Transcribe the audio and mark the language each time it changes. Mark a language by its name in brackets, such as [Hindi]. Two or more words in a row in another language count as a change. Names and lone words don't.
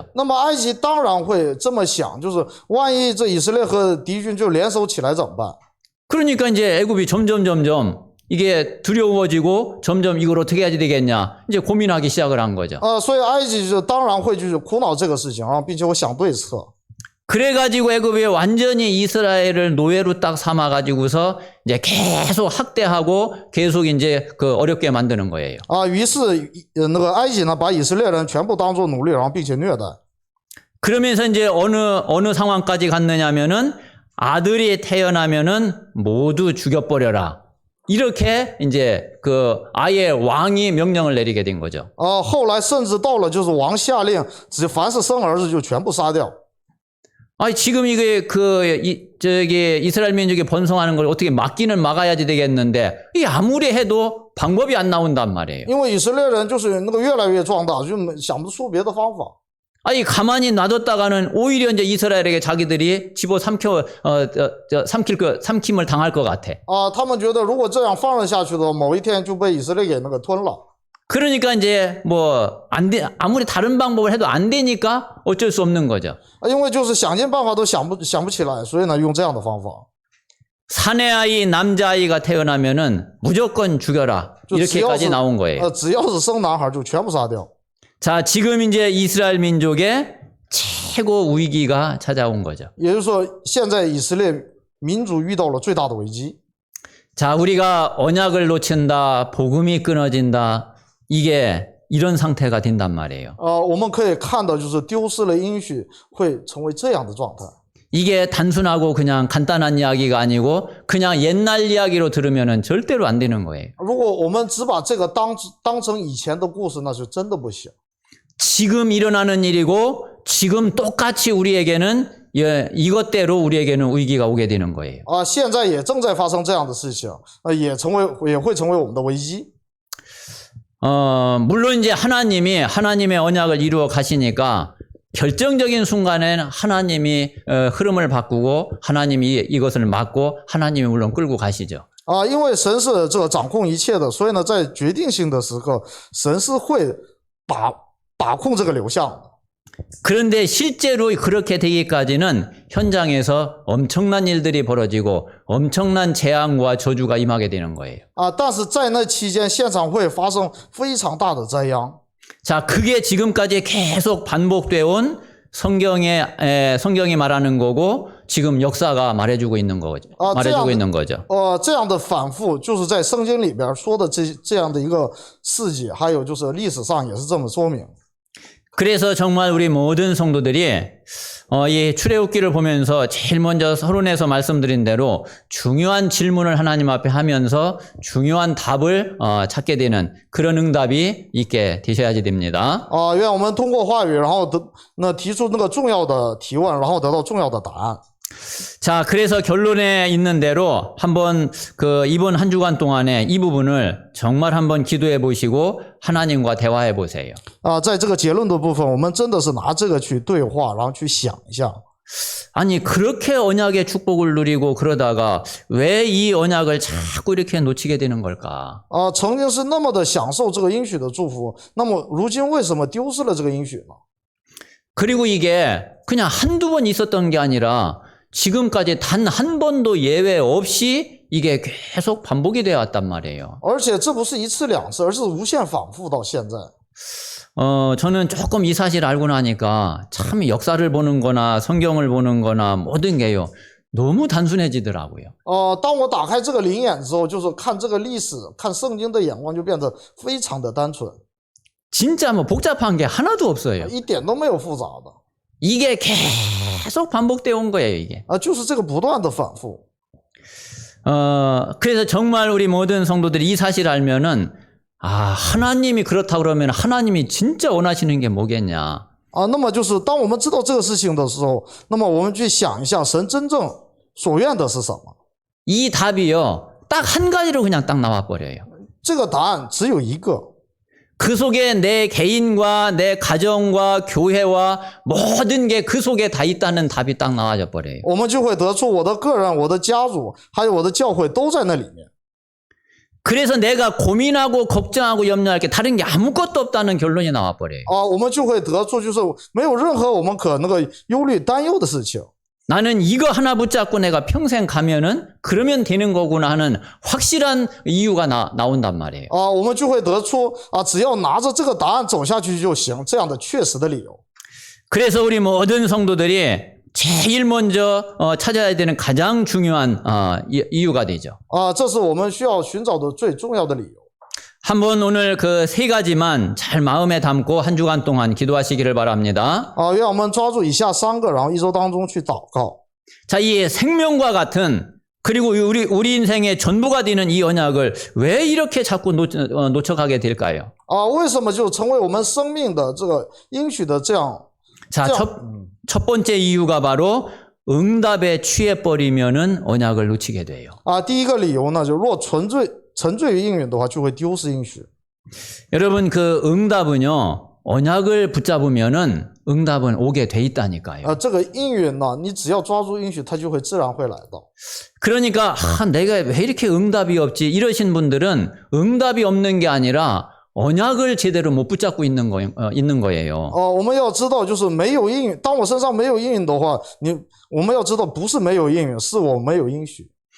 [Chinese] 那么埃及当然会这么想，就是万一这以色列和敌军就联手起来怎么办？ [Korean] 그러니까 이제 애굽이 점점 이게 두려워지고 점점 이걸 어떻게 해야 되겠냐 이제 고민하기 시작을 한 거죠. [Chinese] 所以埃及就当然会就是苦恼这个事情啊，并且我想对策。 [Korean] 그래가지고 애굽이 완전히 이스라엘을 노예로 딱 삼아가지고서 이제 계속 학대하고 계속 이제 그 어렵게 만드는 거예요. [Chinese] 于是那个埃及呢，把以色列人全部当作奴隶，然后并且虐待。 [Korean] 그러면서 이제 어느 상황까지 갔느냐면은 아들이 태어나면은 모두 죽여버려라. 이렇게 이제 그 아예 왕이 명령을 내리게 된 거죠. [Chinese] 后来甚至到了就是王下令，只凡是生儿子就全部杀掉。 [Korean] 아니 지금 이게 저기 이스라엘 민족이 번성하는 걸 어떻게 막기는 막아야지 되겠는데 이 아무리 해도 방법이 안 나온단 말이에요. [Chinese] 因为以色列人就是那个越来越壮大，就想不出别的方法。 [Korean] 아니 가만히 놔뒀다가는 오히려 이제 이스라엘에게 자기들이 삼킴을 당할 것 같아. [Chinese] 他们觉得如果这样放任下去的话，某一天就被以色列给那个吞了。 [Korean] 그러니까 이제 뭐 아무리 다른 방법을 해도 안 되니까 어쩔 수 없는 거죠. [Chinese] 因为就是想尽办法都想不起来，所以呢用这样的方法。 [Korean] 사내 아이 남자아이가 태어나면은 무조건 죽여라. 이렇게까지 나온 거예요. [Chinese] 只要是生男孩就全部杀掉。 [Korean] 자, 지금 이제 이스라엘 민족의 최고 위기가 찾아온 거죠. [Chinese] 也就是说，现在以色列民族遇到了最大的危机。 [Korean] 자, 우리가 언약을 놓친다, 복음이 끊어진다, 이게 이런 상태가 된단 말이에요. [Chinese] 我们可以看到，就是丢失了应许会成为这样的状态。 [Korean] 이게 단순하고 그냥 간단한 이야기가 아니고 그냥 옛날 이야기로 들으면은 절대로 안 되는 거예요. [Chinese] 如果我们只把这个当成以前的故事，那是真的不行。 [Korean] 지금 일어나는 일이고 지금 똑같이 우리에게는 이것대로 우리에게는 위기가 오게 되는 거예요. [Chinese] 现在也正在发生这样的事情，也会成为我们的危机。 [Korean] 물론 이제 하나님의 언약을 이루어 가시니까 결정적인 순간에는 하나님이 흐름을 바꾸고 하나님이 이것을 막고 하나님이 물론 끌고 가시죠. [Chinese] 因为神是这个掌控一切的，所以呢，在决定性的时刻，神是会把控这个流向的。 [Korean] 그런데 실제로 그렇게 되기까지는 현장에서 엄청난 일들이 벌어지고 엄청난 재앙과 저주가 임하게 되는 거예요. [Chinese] 但是在那期间，现场会发生非常大的灾殃。 [Korean] 자, 그게 지금까지 계속 반복되어 온 성경이 말하는 거고 지금 역사가 말해주고 있는 거죠. 말해주고 있는 거죠. [Chinese] 这样的反复就是在圣经里边说的这样的一个事迹，还有就是历史上也是这么说明。 [Korean] 그래서 정말 우리 모든 성도들이 이 출애굽기를 보면서 제일 먼저 서론에서 말씀드린 대로 중요한 질문을 하나님 앞에 하면서 중요한 답을 찾게 되는 그런 응답이 있게 되셔야지 됩니다. [Chinese] 愿我们通过话语，然后提出那个重要的提问，然后得到重要的答案。 [Korean] 자, 그래서 결론에 있는 대로 한번 이번 한 주간 동안에 이 부분을 정말 한번 기도해 보시고 하나님과 대화해 보세요. [Chinese] 在这个结论的部分，我们真的是拿这个去对话，然后去想一下。 [Korean] 아니 그렇게 언약의 축복을 누리고 그러다가 왜 이 언약을 자꾸 이렇게 놓치게 되는 걸까? [Chinese] 曾经是那么的享受这个应许的祝福，那么如今为什么丢失了这个应许呢？ [Korean] 그리고 이게 그냥 한두 번 있었던 게 아니라 지금까지 단 한 번도 예외 없이 이게 계속 반복이 되어 왔단 말이에요. [Chinese] 而且这不是一次两次，而是无限反复到现在。 [Korean] 저는 조금 이 사실 알고 나니까 참 역사를 보는 거나 성경을 보는 거나 모든 게요. 너무 단순해지더라고요. [Chinese] 当我打开这个灵眼之后，就是看这个历史，看圣经的眼光就变得非常的单纯， [Korean] 진짜 뭐 복잡한 게 하나도 없어요. [Chinese] 一点都没有复杂的。 [Korean] 이게 계속 반복되어 온 거예요, 이게. [Chinese] 就是这个不断的反复。 [Korean] 그래서 정말 우리 모든 성도들이 이 사실을 알면은 하나님이 그렇다 그러면 하나님이 진짜 원하시는 게 뭐겠냐? [Chinese] 那么就是当我们知道这个事情的时候，那么我们去想一下，神真正所愿的是什么？ [Korean] 이 답이요, 딱 한 가지로 그냥 딱 나와 버려요. [Chinese] 这个答案只有一个。 [Korean] 그 속에 내 개인과 내 가정과 교회와 모든 게 그 속에 다 있다는 답이 딱 나와져 버려요. [Chinese] 我们就会得出我的个人、我的家族，还有我的教会都在那里面。 [Korean] 그래서 내가 고민하고 걱정하고 염려할 게 다른 게 아무것도 없다는 결론이 나와 버려요. [Chinese] 我们就会得出就是没有任何我们可那个忧虑、担忧的事情。 [Korean] 나는 이거 하나 붙잡고 내가 평생 가면은 그러면 되는 거구나 하는 확실한 이유가 나온단 말이에요. [Chinese] 我们就会得出只要拿着这个答案走下去就行，这样的确实的理由。 [Korean] 그래서 우리 모든 성도들이 제일 먼저 찾아야 되는 가장 중요한 이유가 되죠. [Chinese] 这是我们需要寻找的最重要的理由。 [Korean] 한번 오늘 그 세 가지만 잘 마음에 담고 한 주간 동안 기도하시기를 바랍니다. [Chinese] 愿我们抓住以下3个，然后一周当中去祷告。 [Korean] 자, 이 생명과 같은 그리고 우리 인생의 전부가 되는 이 언약을 왜 이렇게 자꾸 놓쳐가게 될까요? [Chinese] 为什么就成为我们生命的这个应许的这样？ [Korean] 자, 첫 번째 이유가 바로 응답에 취해버리면은 언약을 놓치게 돼요. [Chinese] 第一个理由呢，就若沉醉于应允的话，就会丢失应许。 [Korean] 여러분 그 응답은요 언약을 붙잡으면은 응답은 오게 돼 있다니까요. [Chinese] 这个应允呢，你只要抓住应许，它就会自然会来到。 [Korean] 그러니까 내가 왜 이렇게 응답이 없지 이러신 분들은 응답이 없는 게 아니라 언약을 제대로 못 붙잡고 있는 거예요. [Chinese] 我们要知道，就是没有应允。当我身上没有应允的话，我们要知道，不是没有应允，是我没有应许。